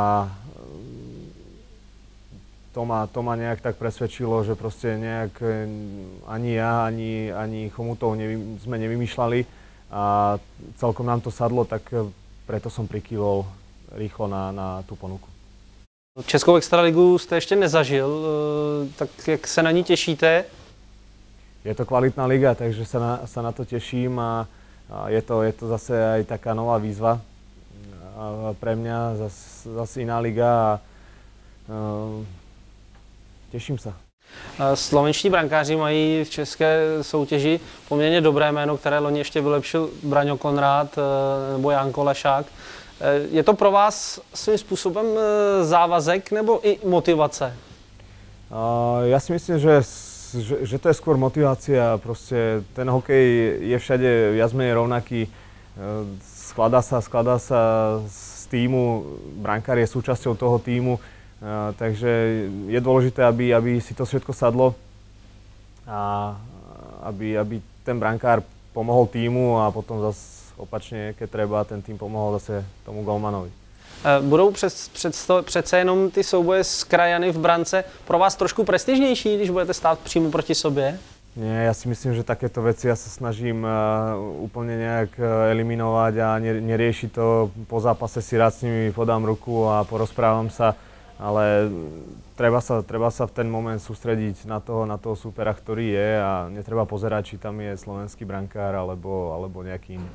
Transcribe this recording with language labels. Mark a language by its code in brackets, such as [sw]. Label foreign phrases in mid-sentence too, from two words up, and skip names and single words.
[sk] to ma nejak tak presvedčilo, že proste nejak ani ja, ani Chomutov sme nevymýšľali a celkom nám to sadlo, tak preto som prikývol rýchlo na tú ponuku. [cs] Českou extraligu jste ještě nezažil, tak jak se na ní těšíte? [sk] Je to kvalitná liga, takže sa na to teším a je to zase aj taká nová výzva pre mňa, zase iná liga a teším sa. [cs] Slovenští brankáři mají v české soutěži poměrně dobré jméno, které loni ještě vylepšil Braňo Konrád nebo Janko Lešák. Je to pro vás svým způsobem závazek nebo i motivace? [sk] Ja si myslím, že to je skôr motivácia. Proste ten hokej je všade viac menej rovnaký. Skladá sa z tímu, brankár je súčasťou toho tímu, takže je dôležité, aby si to všetko sadlo a aby ten brankár pomohol tímu a potom zase opačne, keď treba, ten tým pomohol zase tomu golmanovi. [cs] Budou přece jenom ty souboje s krajany v brance pro vás trošku prestižnější, když budete stát přímo proti sobě? [sk] Nie, ja si myslím, že takéto veci ja sa snažím úplne nejak eliminovať a neriešiť to. Po zápase si rád s nimi podám ruku a porozprávam sa, ale treba sa v ten moment sústrediť na toho súpera, ktorý je a netreba pozerať, či tam je slovenský brankár alebo nejaký iný.